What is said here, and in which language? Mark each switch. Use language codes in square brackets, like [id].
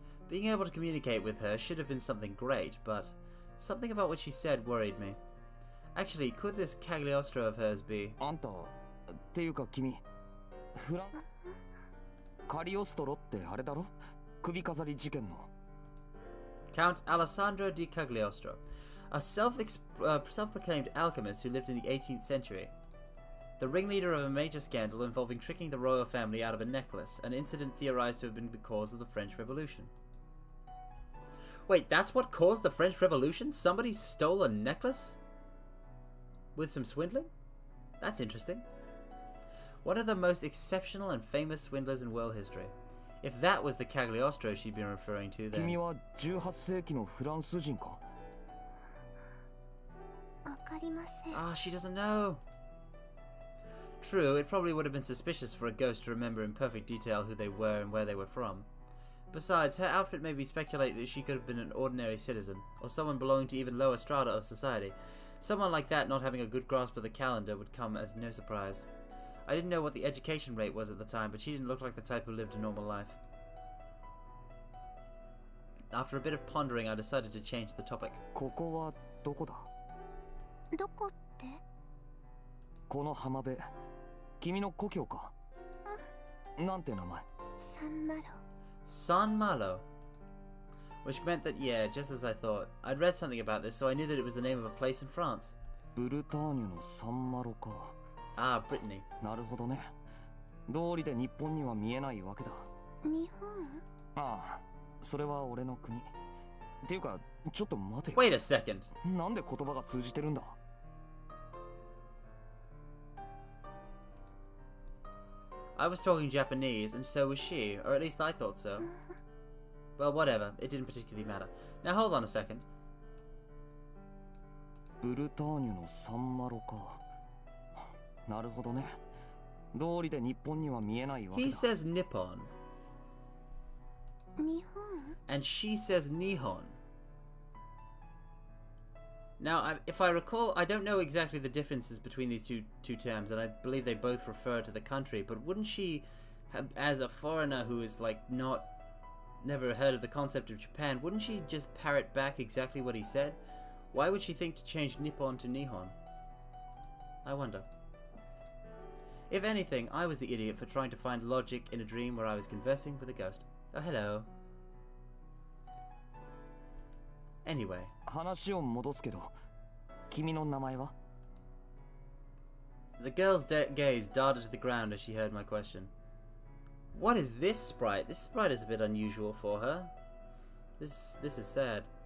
[en] Being able to communicate with her should have been something great, but something about what she said worried me. Actually, could this Cagliostro of hers be... [ja] あんた、っていうか君、カリオストロってあれだろ？首飾り事件の。 [en] Count Alessandro di Cagliostro, a self-proclaimed alchemist who lived in the 18th century. The ringleader of a major scandal involving tricking the royal family out of a necklace, an incident theorized to have been the cause of the French Revolution. Wait, that's what caused the French Revolution? Somebody stole a necklace? With some swindling? That's interesting. One of the most exceptional and famous swindlers in world history. If that was the Cagliostro she'd been referring to, then... [ja] 君は18世紀のフランス人か？わかりません。 [en] Ah, she doesn't know. True, it probably would have been suspicious for a ghost to remember in perfect detail who they were and where they were from. Besides, her outfit made me speculate that she could have been an ordinary citizen, or someone belonging to even lower strata of society. Someone like that not having a good grasp of the calendar would come as no surprise. I didn't know what the education rate was at the time, but she didn't look like the type who lived a normal life. After a bit of pondering, I decided to change the topic. [ja] ここはどこだ？どこって？この浜辺、君の故郷か？なんて名前？サンマロ。 [en] San Malo. Which meant that, yeah, just as I thought. I'd read something about this, so I knew that it was the name of a place in France. [ja] ブルターニュのサンマロか。 [en] Ah, Brittany. [ja] なるほどね。道理で日本には見えないわけだ。日本？ああ、それは俺の国。っていうか、ちょっと待てよ。 [en] Wait a second. [ja] なんで言葉が通じてるんだ？ [en] I was talking Japanese, and so was she, or at least I thought so. Well, whatever. It didn't particularly matter. Now, hold on a second. [ja] ブルターニュのサンマロか。なるほどね。道理で日本には見えないわけだ。 [en] He says Nippon, [ja] 日本？ [en] and she says Nihon. Now, if I recall, I don't know exactly the differences between these two terms, and I believe they both refer to the country, but wouldn't she, as a foreigner who is, like, never heard of the concept of Japan, wouldn't she just parrot back exactly what he said? Why would she think to change Nippon to Nihon? I wonder. If anything, I was the idiot for trying to find logic in a dream where I was conversing with a ghost. Oh, hello. Anyway. [ja] 話を戻すけど、君の名前は？ [en] The girl's gaze darted to the ground as she heard my question. What is this sprite? This sprite is a bit unusual for her. This is sad.